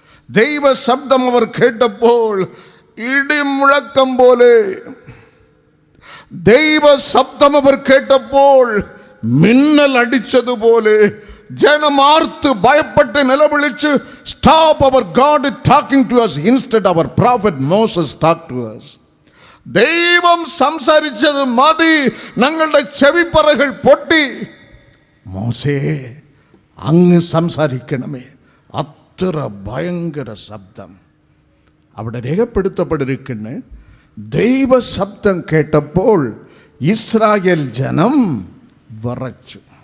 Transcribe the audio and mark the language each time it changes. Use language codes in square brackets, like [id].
[ml] ദൈവശബ്ദം അവർ കേട്ടപ്പോൾ ഇടിമുഴക്കം പോലെ. ദൈവശബ്ദം അവർ കേട്ടപ്പോൾ മിന്നൽ അടിച്ചതുപോലെ ജനമാർത്ത് ഭയപ്പെട്ട് നിലവിളിച്ച്, [en] stop, our God is talking to us. Instead our prophet Moses talked to us. [ml] ദൈവം സംസാരിച്ചത് മതി, ഞങ്ങളുടെ ചെവിപ്പറകൾ പൊട്ടി. മോശേ, അങ്ങ് സംസാരിക്കണമേ. അത്ര ഭയങ്കര ശബ്ദം അവിടെ രേഖപ്പെടുത്തപ്പെട്ടിരിക്കുന്ന. ദൈവശബ്ദം കേട്ടപ്പോൾ ഇസ്രായേൽ ജനം വിറച്ചു.